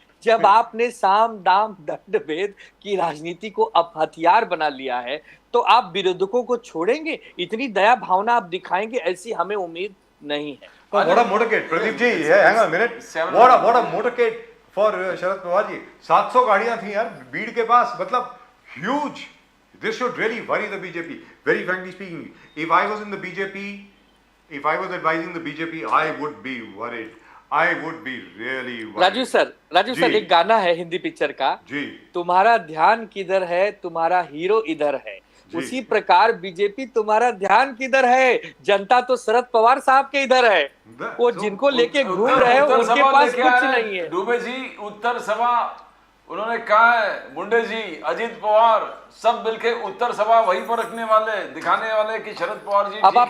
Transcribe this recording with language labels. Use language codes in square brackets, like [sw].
[hi] जब आपने साम दाम दंड भेद की राजनीति को अब हथियार बना लिया है तो आप विरोधकों को छोड़ेंगे? इतनी दया भावना आप दिखाएंगे ऐसी हमें उम्मीद नहीं है. [en] What a motorcade, Pradeep ji, hang on a minute. What a motorcade for Sharad Pawar ji. [hi] 700 गाड़ियां थी यार बीड़ के पास, मतलब huge. [en] This should really worry the BJP. Very frankly speaking, if I was in the BJP, if I was advising the BJP, I would be worried. I would be really worried. [hi] Raju sir एक गाना है Hindi picture का जी, तुम्हारा ध्यान किधर है, तुम्हारा hero इधर है. उसी प्रकार बीजेपी तुम्हारा ध्यान किधर है, जनता तो शरद पवार साहब के इधर है. वो जिनको लेके घूम रहे हैं उनके पास कुछ नहीं है. दुबे जी उत्तर सभा उन्होंने कहा है, मुंडे जी, अजीत पवार सब मिलके उत्तर सभा वहीं पर रखने वाले, दिखाने वाले कि शरद पवार जी.